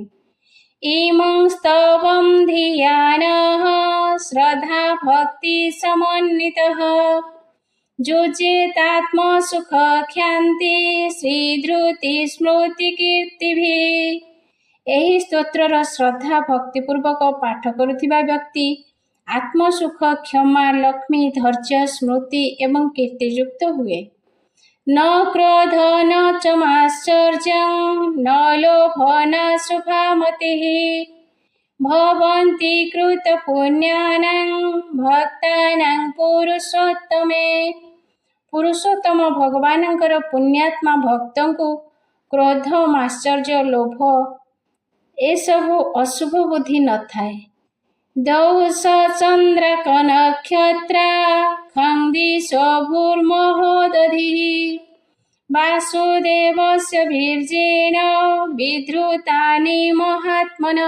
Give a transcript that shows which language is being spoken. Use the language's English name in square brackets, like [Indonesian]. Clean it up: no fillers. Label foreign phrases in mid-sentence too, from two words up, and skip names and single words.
[Sanskrit] ଇମଂ ସ୍ତବଂ ଧିୟାନଃ ଶ୍ରଦ୍ଧା ଭକ୍ତି ସମନ୍ବିତଃ ଯୁଜେତାତ୍ମ ସୁଖ କ୍ଷାନ୍ତି ଶ୍ରୀଧୃତି ସ୍ମୃତି କୀର୍ତ୍ତିଭିଃ। [Odia] ଏହି ସ୍ତୋତ୍ରର ଶ୍ରଦ୍ଧା ଭକ୍ତିପୂର୍ବକ ପାଠ କରୁଥିବା ବ୍ୟକ୍ତି ଆତ୍ମସୁଖ, କ୍ଷମା, ଲକ୍ଷ୍ମୀ, ଧୈର୍ଯ୍ୟ, ସ୍ମୃତି ଏବଂ କୀର୍ତ୍ତିଯୁକ୍ତ ହୁଏ। [Sanskrit] न क्रोध न च माश्चर्यं न लोभ न शुभामतिः भवन्ति कृतपुण्यानां भक्तानां पुरुषोत्तमे। [Odia] ପୁରୁଷୋତ୍ତମ ଭଗବାନଙ୍କର ପୁଣ୍ୟାତ୍ମା ଭକ୍ତଙ୍କୁ କ୍ରୋଧ, ମାଶ୍ଚର୍ଯ୍ୟ, ଲୋଭ ଏସବୁ ଅଶୁଭ ବୁଦ୍ଧି ନଥାଏ। [Sanskrit] ଦୌସ ଚନ୍ଦ୍ରାକ ନକ୍ଷତ୍ରା ଖଂଦିଶୋ ଭୂର୍ମହୋଦଧିଃ ବାସୁଦେବସ୍ୟ ବୀର୍ଯ୍ୟେନ ବିଧୃତାନି ମହାତ୍ମନଃ।